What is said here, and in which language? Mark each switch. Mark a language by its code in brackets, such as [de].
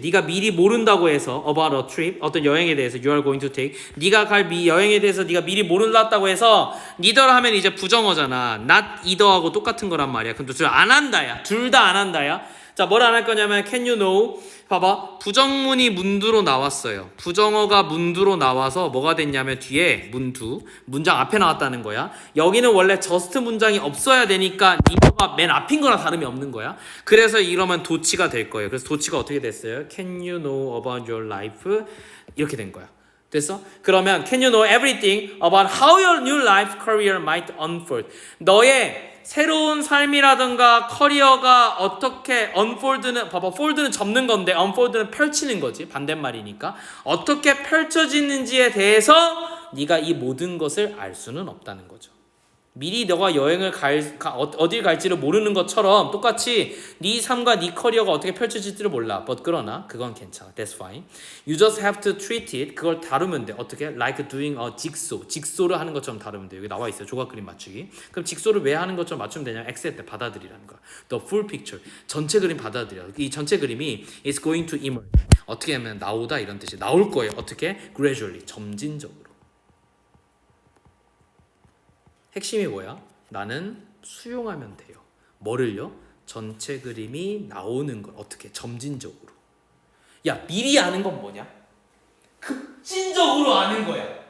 [ko] 네가 미리 모른다고 해서 [en] about a trip, [ko] 어떤 여행에 대해서 [en] you are going to take. [ko] 네가 갈 여행에 대해서 네가 미리 모른다고 해서 neither 하면 이제 부정어잖아. not either하고 똑같은 거란 말이야. 근데 둘 안 한다야. 둘 다 안 한다야. 자, 뭘 안 할 거냐면 [en] can you know? [ko] 봐봐. 부정문이 문두로 나왔어요. 부정어가 문두로 나와서 뭐가 됐냐면 뒤에 문두, 문장 앞에 나왔다는 거야. 여기는 원래 just 문장이 없어야 되니까 neither가 맨 앞인 거나 다름이 없는 거야. 그래서 이러면 도치가 될 거예요. 그래서 도치가 어떻게 됐어요? [en] Can you know about your life? [ko] 이렇게 된 거야. 됐어? [en] 그러면 can you know everything about how your new life career might unfold? [ko] 너의 새로운 삶이라든가 커리어가 어떻게 unfold는 봐봐 fold는 접는 건데 unfold는 펼치는 거지 반대말이니까 어떻게 펼쳐지는지에 대해서 네가 이 모든 것을 알 수는 없다는 거죠. 미리 너가 여행을 어딜 갈지를 모르는 것처럼 똑같이 네 삶과 네 커리어가 어떻게 펼쳐질지를 몰라. [en] But [ko] 그러나 그건 괜찮아. [en] That's fine. You just have to treat it. [ko] 그걸 다루면 돼. 어떻게? [en] Like doing a jigsaw. [ko] 직소를 하는 것처럼 다루면 돼. 여기 나와 있어요. 조각 그림 맞추기. 그럼 직소를 왜 하는 것처럼 맞추면 되냐? accept, 받아들이라는 거야. [en] The full picture. [ko] 전체 그림 받아들여. 이 전체 그림이 [en] is going to emerge. [ko] 어떻게 하면 나오다 이런 뜻이 나올 거예요. 어떻게? [en] Gradually. [ko] 점진적으로. 핵심이 뭐야? 나는 수용하면 돼요. 뭐를요? 전체 그림이 나오는 걸 어떻게? 점진적으로. 야, 미리 아는 건 뭐냐? 급진적으로 아는 거야.